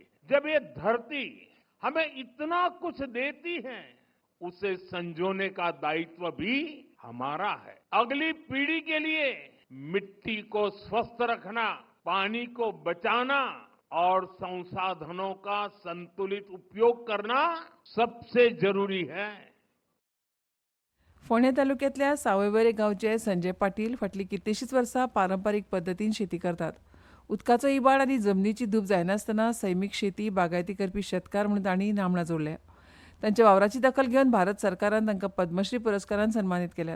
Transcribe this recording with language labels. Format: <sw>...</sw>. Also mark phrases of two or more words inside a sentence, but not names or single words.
<hi>जब ये धरती हमें इतना कुछ देती है, उसे संजोने का दायित्व भी हमारा है. अगली पीढ़ी के लिए मिट्टी को स्वस्थ रखना, पानी को बचाना और संसाधनों का संतुलित उपयोग करना सबसे जरूरी है.</hi> <kok>फोंडें तालुक्यांतल्या सावयवेरें गांवचे संजय पाटील फाटलीं कितलींशींच वर्सां पारंपारीक पद्दतीन शेती करतात. उदकाचो इबाड आनी जमनीची धूप जायनासतना सैमीक शेती बागायती करपी शेतकार म्हूण तांणी नामणां जोडल्या. तांच्या वावराची दखल घेवन भारत सरकारान तांकां पद्मश्री पुरस्कारान सन्मानीत केल्यात.</kok>